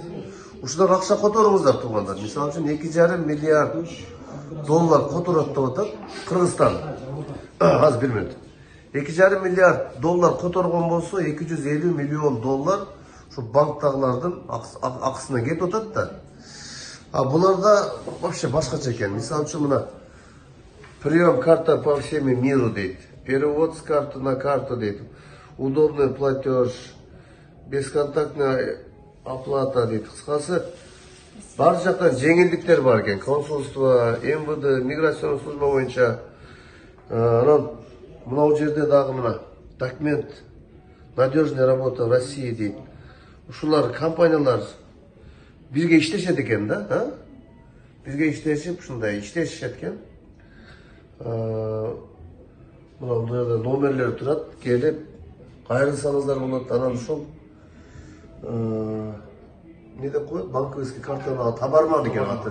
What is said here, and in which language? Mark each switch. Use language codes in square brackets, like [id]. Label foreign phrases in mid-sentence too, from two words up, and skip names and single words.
[ky] Ушудан акча которуңуздар туугандар. Мисалы үчүн 2,5 миллиард доллар которот деп атат Кыргызстан. Азыр 1 минут. 2,5 миллиард доллар которгон болсо 250 миллион доллар şu банктагылардын акысына кетип атат да. Буларда вообще башкача экен. Мисалы үчүн мына [ru] прием карта по всему миру дейт. Перевод с карты на карту дейт. Удобный платеж, бесконтактная оплата дейт. [ky] Кыскасы бар жактан жеңилдиктер бар экен. [ru] Консульство, МВД, миграционный служба боюнча. [ky] Анан мына жерде дагы мына документ [ru] надежная работа в России [ky] дейт. Ушулар компаниялар бизге иштешет экен да, бизге иштешип ушундай иштешет экен. Мына жерде номерлер турат, келип кайрылсаңыздар болот. Анан ушул не деп коет, банковский картаны табарман экен аты.